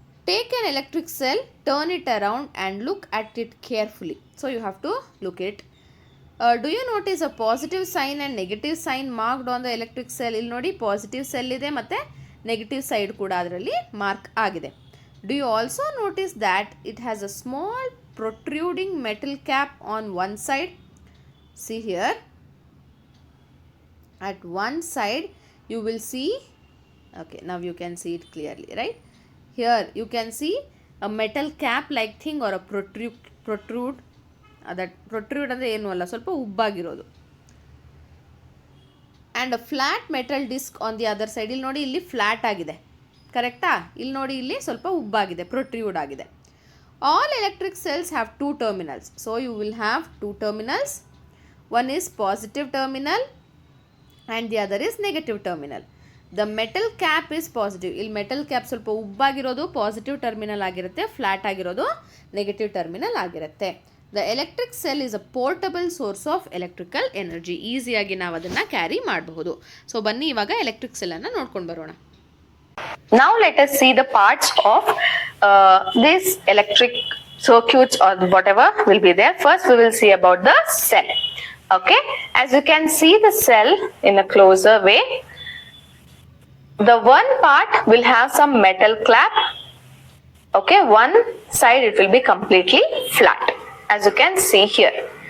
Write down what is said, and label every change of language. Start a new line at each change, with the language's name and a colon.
English: Take an electric cell, turn it around and look at it carefully. So you have to look it. Do you notice a positive sign and negative sign marked on the electric cell?
Kannada: ಇಲ್ಲಿ ನೋಡಿ positive cell ಇದೆ ಮತ್ತು negative side ಕೂಡ ಅದರಲ್ಲಿ mark ಆಗಿದೆ.
English: Do you also notice that it has a small protruding metal cap on one side? See here. At one side you will see, okay, now you can see it clearly, right? Here you can see a metal cap like thing or a protrude.
Kannada: That protrude ಅಂದರೆ ಏನು ಅಲ್ಲ, ಸ್ವಲ್ಪ ಉಬ್ಬಾಗಿರೋದು.
English: And a flat metal disc on the other side.
Kannada: ಇಲ್ಲಿ ನೋಡಿ, ಇಲ್ಲಿ flat ಆಗಿದೆ, ಕರೆಕ್ಟಾ? ಇಲ್ಲಿ ನೋಡಿ, ಇಲ್ಲಿ ಸ್ವಲ್ಪ ಉಬ್ಬಾಗಿದೆ, ಪ್ರೊಟ್ರ್ಯೂಡ್ ಆಗಿದೆ.
English: All electric cells have 2 terminals. So you will have 2 terminals. One is positive terminal and the other is negative terminal. The metal cap is positive.
Kannada: ಇಲ್ಲಿ ಮೆಟಲ್ ಕ್ಯಾಪ್ ಸ್ವಲ್ಪ ಉಬ್ಬಾಗಿರೋದು ಪಾಸಿಟಿವ್ ಟರ್ಮಿನಲ್ ಆಗಿರುತ್ತೆ, ಫ್ಲ್ಯಾಟ್ ಆಗಿರೋದು ನೆಗೆಟಿವ್ ಟರ್ಮಿನಲ್ ಆಗಿರುತ್ತೆ.
English: The electric cell is a portable source of electrical energy.
Kannada: ಈಸಿಯಾಗಿ ನಾವು ಅದನ್ನು carry ಮಾಡಬಹುದು. So ಬನ್ನಿ ಇವಾಗ ಎಲೆಕ್ಟ್ರಿಕ್ ಸೆಲ್ಲನ್ನು ನೋಡ್ಕೊಂಡು ಬರೋಣ.
English: Now let us see the parts of this electric circuits or whatever will be there. First we will see about the cell. Okay, as you can see the cell in a closer way. The one part will have some metal cap. Okay, one side it will be completely flat, as you can see here.